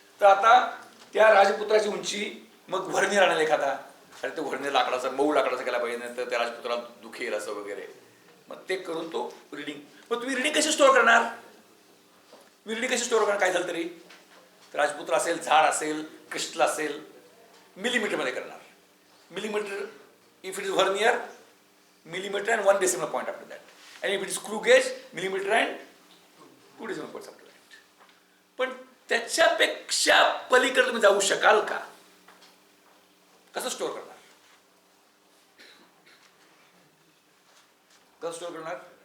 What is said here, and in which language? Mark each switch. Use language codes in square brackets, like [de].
[mr] तर आता त्या राजपुत्राची उंची, मग व्हर्नियर आणायला एखादा, अरे तो व्हर्नियर लाकडाचा मऊ लाकडाचा केला पाहिजे, नाही तर त्या राजपुत्राला दुखेल असं वगैरे. मग ते करून तो रिडिंग, मग तुम्ही रिडिंग कशी स्टोअर करणार? मी रिडिंग कशी स्टोअर करणार काय झालं तरी? राजपुत्र असेल, झाड असेल, क्रिस्टल असेल, मिलीमीटरमध्ये करणार. [en] Millimetre if it is vernier, millimeter and 1 decimal point after that, and if it is screw gauge, millimeter and 2 decimal points after that. [mr] पण त्याच्यापेक्षा पलीकडे तुम्ही जाऊ शकाल का? कसं स्टोअर करणार? कसं स्टोअर करणार?